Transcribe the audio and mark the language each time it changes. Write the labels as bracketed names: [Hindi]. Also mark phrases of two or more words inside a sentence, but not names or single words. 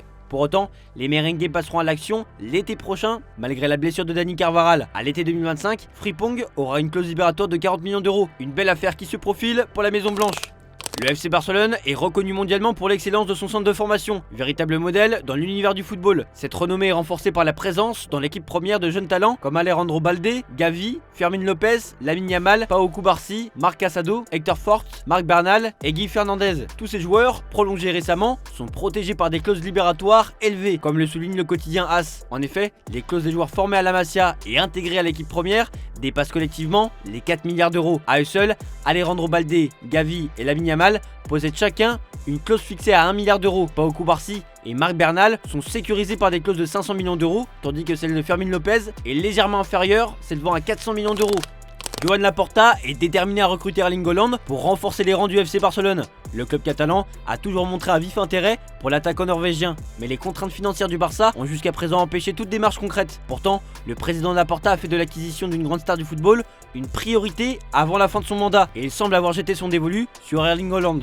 [French] Pour autant, les merengues passeront à l'action l'été prochain, malgré la blessure de Dani Carvajal. À l'été 2025, Frimpong aura une clause libératoire de 40 millions d'euros. Une belle affaire qui se profile pour la Maison Blanche. Le FC Barcelone est reconnu mondialement pour l'excellence de son centre de formation, véritable modèle dans l'univers du football. Cette renommée est renforcée par la présence dans l'équipe première de jeunes talents comme Alejandro Balde, Gavi, Fermín López, Lamine Yamal, Pau Cubarsí, Marc Casado, Héctor Fort, Marc Bernal et Guy Fernandez. Tous ces joueurs, prolongés récemment, sont protégés par des clauses libératoires élevées, comme le souligne le quotidien AS. En effet, les clauses des joueurs formés à la Masia et intégrés à l'équipe première dépassent collectivement les 4 milliards d'euros. À eux seuls, Alejandro Balde, Gavi et Lamine Yamal possèdent chacun une clause fixée à 1 milliard d'euros. Pau Cubarsí et Marc Bernal sont sécurisés par des clauses de 500 millions d'euros, tandis que celle de Fermín López est légèrement inférieure, s'élevant à 400 millions d'euros. Joan Laporta est déterminé à recruter Erling Haaland pour renforcer les rangs du FC Barcelone. Le club catalan a toujours montré un vif intérêt pour l'attaquant norvégien, mais les contraintes financières du Barça ont jusqu'à présent empêché toute démarche concrète. Pourtant, le président Laporta a fait de l'acquisition d'une grande star du football une priorité avant la fin de son mandat, et il semble avoir jeté son dévolu sur Erling Haaland.